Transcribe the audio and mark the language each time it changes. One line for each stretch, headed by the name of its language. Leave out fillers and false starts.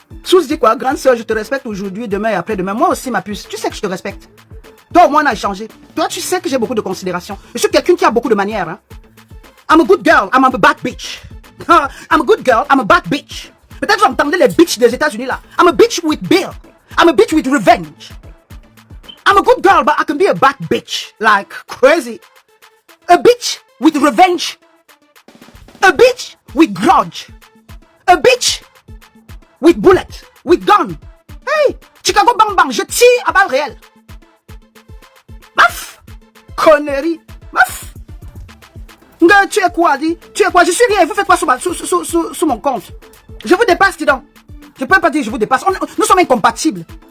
French: Sous dit quoi? Grande soeur, je te respecte aujourd'hui, demain et après-demain. Moi aussi, ma puce. Tu sais que je te respecte. Toi, au moins, on a échangé. Toi, tu sais que j'ai beaucoup de considération. Je suis quelqu'un qui a beaucoup de manières.
English: Hein? I'm a good girl. I'm a bad bitch. I'm a good girl. I'm a bad bitch.
French: Peut-être que vous entendez les bitches des États-Unis là.
English: I'm a bitch with bill. I'm a bitch with revenge. I'm a good girl, but I can be a bad bitch. Like crazy. A bitch with revenge. A bitch with grudge. A bitch with bullet, with gun. Hey,
French: Chicago
English: bang bang,
French: je tire à balles réelles. Maf, connerie, maf. Tu es quoi, dit? Tu es quoi? Je suis rien, vous faites quoi sous mon compte? Je vous dépasse, dis donc. Je peux pas dire je vous dépasse. Nous sommes incompatibles.